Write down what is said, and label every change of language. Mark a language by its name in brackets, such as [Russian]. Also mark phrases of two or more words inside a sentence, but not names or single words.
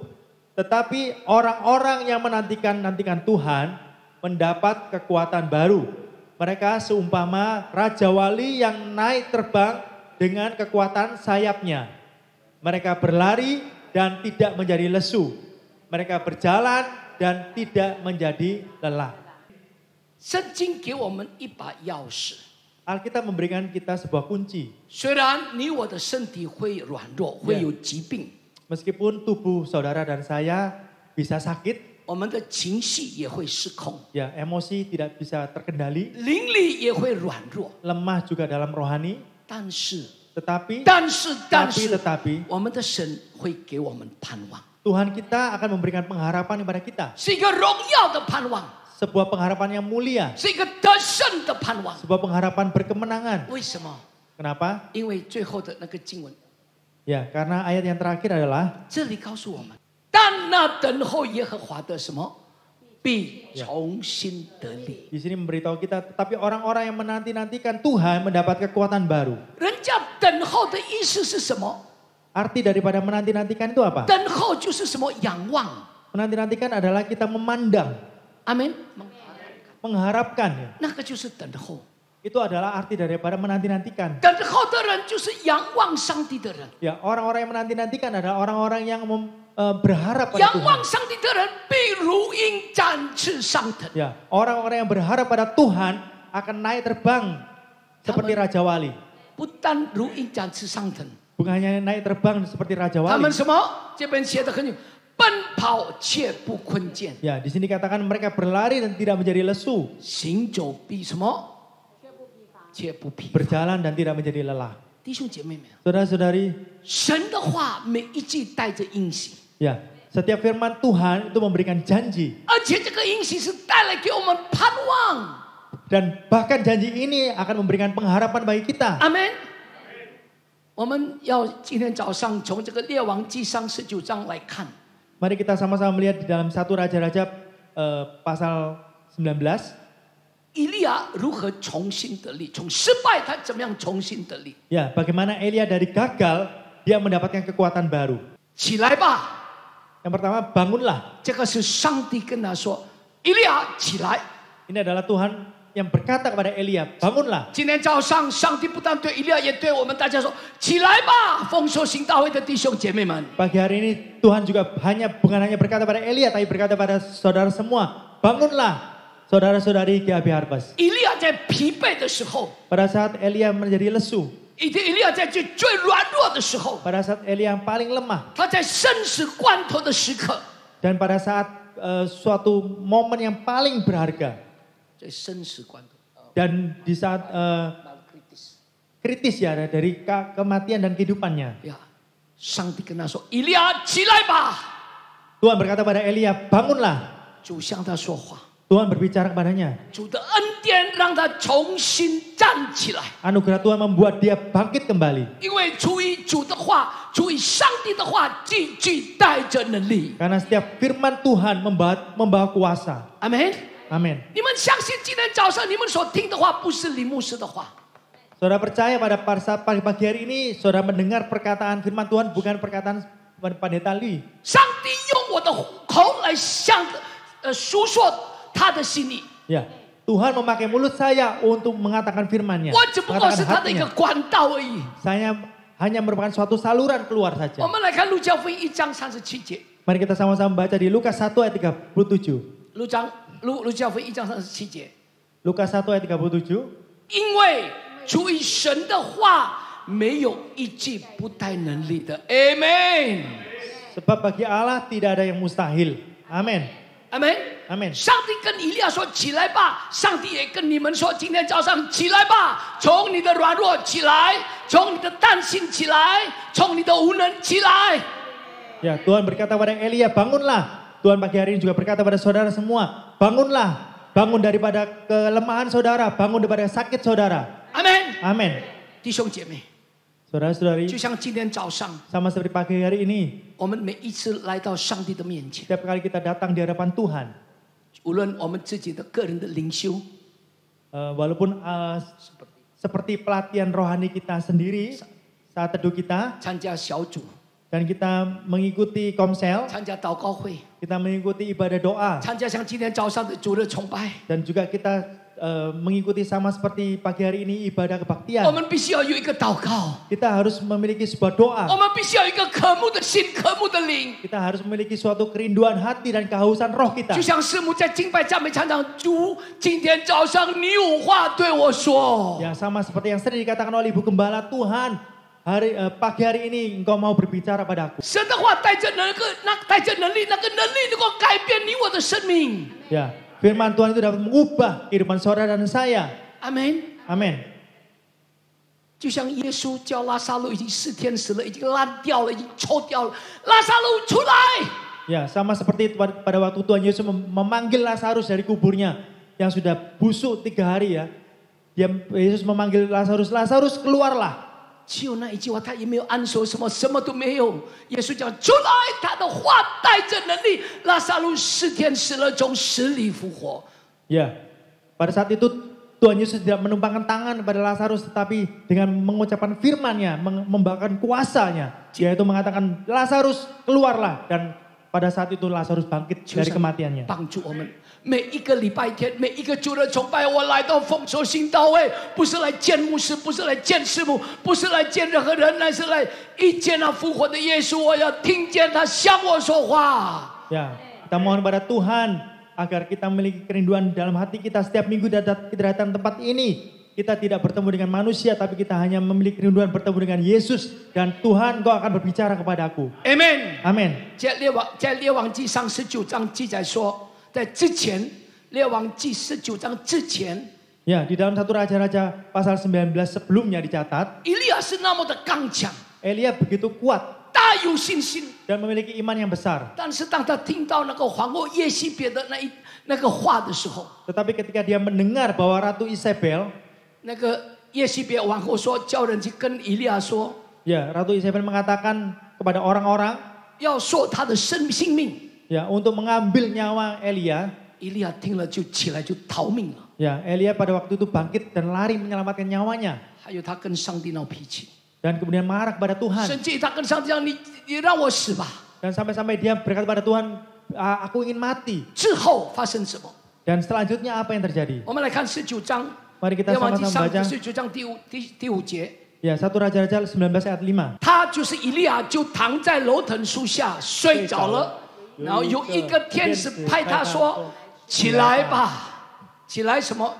[Indonesian] Tetapi orang-orang yang menantikan Tuhan mendapat kekuatan baru. Mereka seumpama Raja Wali yang naik terbang dengan kekuatan sayapnya. Mereka berlari dan tidak menjadi lesu. Mereka berjalan dan tidak menjadi lelah. [Chinese] 圣经给我们一把钥匙。 [Indonesian] Alkitab memberikan kita sebuah kunci. [Chinese] 虽然你我的身体会软弱，会有疾病， [Indonesian] Meskipun tubuh saudara dan saya bisa sakit, [Chinese] 我们的情绪也会失控， [Indonesian] ya emosi tidak bisa terkendali, [Chinese] 灵力也会软弱。 [Indonesian] lemah juga dalam rohani, [Chinese] 但是， [Indonesian] tetapi [Chinese] 我们的神会给我们盼望， [Indonesian] Tuhan kita akan memberikan pengharapan kepada kita. [Chinese] 是一个荣耀的盼望， [Indonesian] Sebuah pengharapan yang mulia, [Chinese] 是一个得胜的盼望。 [Indonesian] sebuah pengharapan berkemenangan. [Chinese] 为什么？ [Indonesian] Kenapa? [Chinese] 因为最后的那个经文， [Indonesian] Ya, karena ayat yang terakhir adalah [Chinese] 这里告诉我们，但那等候耶和华的什么，必重新得力。 [Indonesian] di sini memberitahu kita, tetapi orang-orang yang menanti-nantikan Tuhan mendapat kekuatan baru. [Chinese] 人家等候的意思是什么？ [Indonesian] Arti daripada menanti-nantikan itu apa? [Chinese] 等候就是什么？仰望。 [Indonesian] Menanti-nantikan adalah kita memandang, [Chinese] 阿门。 [Indonesian] mengharapkan. Ya. [Chinese] 那个就是等候。 [Indonesian] Itu adalah arti daripada menanti-nantikan. [Chinese] 等候的人就是仰望上帝的人。 [Indonesian] Ya, orang-orang yang menanti-nantikan adalah orang-orang yang berharap pada [Chinese] 仰 [Indonesian] Tuhan. [Chinese] 望上帝的人必如鹰展翅上腾。 [Indonesian] Ya, orang-orang yang berharap pada Tuhan akan naik terbang seperti Raja Wali. [Chinese] 不但如鹰展翅上腾， [Indonesian] Bukan hanya naik terbang seperti Raja [Chinese] 他们 [Indonesian] Wali. [Chinese] 什么？这边写的很清楚，奔跑却不困倦， [Indonesian] Ya, di sini katakan mereka berlari dan tidak menjadi lesu, [Chinese] 行走必什么？却不疲乏。 [Indonesian] berjalan dan tidak menjadi lelah. [Chinese] 弟兄姐妹们， [Indonesian] Saudara-saudari, [Chinese] 神的话每一句带着应许， [Indonesian] ya, setiap firman Tuhan itu memberikan janji. [Chinese] 而且这个应许是带来给我们盼望。 [Indonesian] Dan bahkan janji ini akan memberikan pengharapan bagi kita. [Chinese] 阿门。我们要今天早上从这个列王纪上19章来看， [Indonesian] Mari kita sama-sama melihat di dalam 1 Raja-Raja pasal 19. [Chinese] 以利亚如何重新得力，从失败他怎么样重新得力？ [Indonesian] Ya, bagaimana Elia dari gagal, dia mendapatkan kekuatan baru. [Chinese] 起来吧！ [Indonesian] Yang pertama, bangunlah. [Chinese] 这个是上帝跟他说：“以利亚，起来！” [Indonesian] Ini adalah Tuhan yang berkata kepada Elia, bangunlah. [Chinese] 今天早上，上帝不但对以利亚，也对我们大家说：“起来吧，丰收行大会的弟兄姐妹们！” [Indonesian] Pagi hari ini Tuhan juga bukan hanya berkata pada Elia, tapi berkata pada saudara semua, bangunlah saudara-saudari GAB Harvest. [Chinese] 以利亚在疲惫的时候， [Indonesian] Pada saat Elia menjadi lesu, [Chinese] 以利亚在最软弱的时候， [Indonesian] pada saat Elia yang paling lemah, [Chinese] 他在生死关头的时刻， [Indonesian] dan pada saat suatu momen yang paling berharga, [Chinese] 在生死关头， [Indonesian] dan di saat kritis ya dari kematian dan kehidupannya, [Chinese] 呀，上帝跟他说：“以利亚，起来吧！” [Indonesian] Tuhan berkata pada Elia, bangunlah. [Chinese] 主向他说话， [Indonesian] Tuhan berbicara kepadanya. [Chinese] 主的恩典让他重新站起来。 [Indonesian] Anugerah Tuhan membuat dia bangkit kembali. [Chinese] 因为出于主的话，出于上帝的话，句句带着能力。 [Indonesian] Karena setiap firman Tuhan membawa kuasa. [Chinese] 阿门。 [Indonesian] Amin. [Chinese] 你们相信今天早上你们所听的话不是林牧师的话， [Indonesian] Saudara percaya pada saat pagi hari ini, saudara mendengar perkataan firman Tuhan bukan perkataan pendeta Lee. [Chinese] 上帝用我的口来诉说他的心意。 [Indonesian] Ya, Tuhan memakai mulut saya untuk mengatakan firman-Nya. [Chinese] 我只不过是 [Indonesian] mengatakan [Chinese] 他的一个 [Indonesian] hatinya. [Chinese] 管道而已。 [Indonesian] Saya hanya merupakan suatu saluran keluar [Chinese] 我 [Indonesian] saja. [Chinese] 们来看路加福音1章37节， [Indonesian] Mari kita sama-sama baca di Lukas 1 ayat 37. [Chinese] 路加福音1章37节， [Indonesian] Lukas 1 ayat 37. [Chinese] 因为出于神的话，没有一句不带能力的。Amen。 [Indonesian] Sebab bagi Allah tidak ada yang mustahil. Amin. [Chinese] Amen。 [Indonesian] Amin. [Chinese] 上帝跟以利亚说：“起来吧！”上帝也跟你们说：“今天早上起来吧，从你的软弱起来，从你的担心起来，从你的无能起来。” [Indonesian] Ya, Tuhan berkata pada Elia, bangunlah. Tuhan pagi hari ini juga berkata pada saudara semua, bangunlah. Bangun daripada kelemahan saudara, bangun daripada sakit saudara. [Chinese] Amen。 [Indonesian] Amin. [Chinese] 弟兄姐妹， [Indonesian] Saudara-saudari, [Chinese] 就像今天早上， [Indonesian] sama seperti pagi hari ini, [Chinese] 我们每一次来到上帝的面前， [Indonesian] setiap kali kita datang di hadapan Tuhan, [Chinese] 无论我们自己的个人的灵修， [Indonesian] walaupun seperti pelatihan rohani kita sendiri, saat teduh kita, [Chinese] 参加小组， [Indonesian] dan kita mengikuti komsel, [Chinese] 参加祷告会， [Indonesian] kita mengikuti ibadah doa, [Chinese] 参加像今天早上的主日崇拜， [Indonesian] dan juga kita mengikuti sama seperti pagi hari ini ibadah [Chinese] 我 [Indonesian] kebaktian. [Chinese] 们必须要有一个祷告， [Indonesian] Kita harus memiliki sebuah doa. [Chinese] 我们必须要有一个渴慕的心、渴慕的灵。 [Indonesian] Kita harus memiliki suatu kerinduan hati dan kehausan roh kita. [Chinese] 就像师母在敬拜赞美常常，主，今天早上你有话对我说。 [Indonesian] Ya, sama seperti yang sering dikatakan oleh Ibu Gembala, Tuhan, pagi hari ini Engkau mau berbicara padaku. [Chinese] 神的话带着能力，那个能力能够改变你我的生命。 [Indonesian] Ya, firman Tuhan itu dapat mengubah kehidupan saudara dan saya. [Chinese] 阿门。 [Indonesian] Amin. [Chinese] 就像耶稣叫拉撒路已经4天死了，已经烂掉了，已经臭掉了，拉撒路出来。 [Indonesian] Ya, sama seperti pada waktu Tuhan Yesus memanggil Lazarus dari kuburnya yang sudah busuk 3 hari ya. Yesus memanggil Lazarus, Lazarus keluarlah. [Chinese] 只有那一句话，他也没有按手什么，什么都没有。耶稣讲出来，他的话带着能力，拉撒路4天死了，从死里复活。 [Indonesian] Ya, pada saat itu Tuhan Yesus tidak menumpangkan tangan kepada Lazarus, tetapi dengan mengucapkan firman-Nya, membawakan kuasanya, yaitu mengatakan Lazarus keluarlah, dan pada saat itu Lazarus bangkit dari kematiannya. [Chinese] 帮助我们每一个礼拜天，每一个主日崇拜，我来到丰收新道会，不是来见牧师，不是来见师母，不是来见任何人，乃是来遇见那复活的耶稣。我要听见他向我说话。 [Indonesian] Ya, kita mohon kepada Tuhan agar kita memiliki kerinduan dalam hati kita setiap minggu kita datang tempat ini. Kita tidak bertemu dengan manusia, tapi kita hanya memiliki kerinduan bertemu dengan Yesus. Dan Tuhan, Engkau akan berbicara kepadaku. [Chinese] Amen。 [Indonesian] Amin. [Chinese] 在列王记上19章记载说，在之前，列王记19章之前， [Indonesian] Ya, di dalam 1 Raja-Raja pasal 19 sebelumnya dicatat, [Chinese] 以利亚是那么的刚强， [Indonesian] Elia begitu kuat [Chinese] 大有信心。 [Indonesian] dan memiliki iman yang besar. [Chinese] 但是当他听到那个皇后耶西别的那个话的时候， [Indonesian] Tetapi ketika dia mendengar bahwa Ratu Isabel, [Chinese] 那个耶西别皇后说，叫人去跟以利亚说， [Indonesian] ya Ratu Isabel mengatakan kepada orang-orang, [Chinese] 要说他的性命。 [Indonesian] ya untuk mengambil nyawa Elia. [Chinese] 以利亚听了就起来就逃命了。 [Indonesian] Ya, Elia pada waktu itu bangkit dan lari menyelamatkan nyawanya. [Chinese] 还有他跟上帝闹脾气， [Indonesian] Dan kemudian marah kepada Tuhan. [Chinese] 甚至他跟上帝讲：“你让我死吧。 [Indonesian] Dan sampai-sampai dia berkata pada Tuhan, aku ingin mati. ” [Chinese] 之后发生什么？ [Indonesian] Dan selanjutnya apa yang terjadi? [Chinese] 我们来看19章， [Indonesian] Mari kita [Chinese] 列王记 [Indonesian] sama-sama [Chinese] 上 [Indonesian] baca. [Chinese] 19章第5节。 [Indonesian] Ya, 1 Raja-Raja 19 ayat 5. [Chinese] 他就是以利亚，就躺在楼藤树下睡着了。然后有一个天使派他说：“起来吧，起来什么？